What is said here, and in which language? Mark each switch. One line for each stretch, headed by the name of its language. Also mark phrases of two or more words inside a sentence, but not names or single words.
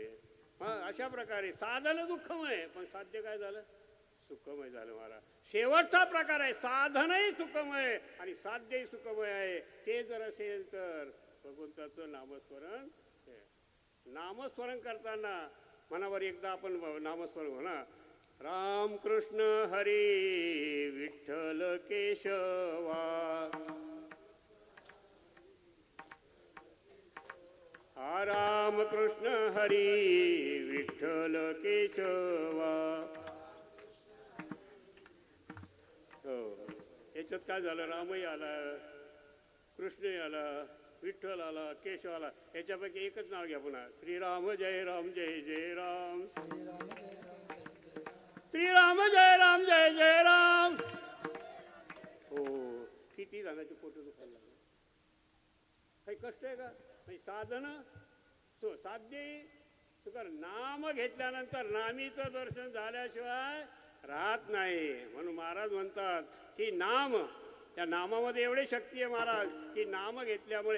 Marathi: हा, अशा प्रकारे साधन दुःखमय पण साध्य काय झालं, सुखमय झालं महाराज. शेवटचा प्रकार आहे, साधनही सुखमय आणि साध्यही सुखमय आहे. ते जर असेल तर भगवंताचं नामस्मरण. नामस्मरण करताना मनावर एकदा आपण नामस्मरण म्हणा, राम कृष्ण हरी विठ्ठल केशवा, हा राम कृष्ण हरी विठ्ठल केशवा. हो, याच्यात काय झालं, रामही आला, कृष्णही आला, विठ्ठल आला, केशव आला. याच्यापैकी एकच नाव घ्या पुन्हा, श्रीराम जय राम जय जय राम, श्रीराम जय राम जय जय राम. हो, किती जणांचे पोट दुखायला लागले, काही कष्ट आहे का, नाही. साधन साध्य सुकर. नाम घेतल्यानंतर नामीचं दर्शन झाल्याशिवाय राहत नाही. म्हणून महाराज म्हणतात की नाम, त्या नामामध्ये एवढी शक्ती आहे महाराज की नाम घेतल्यामुळे.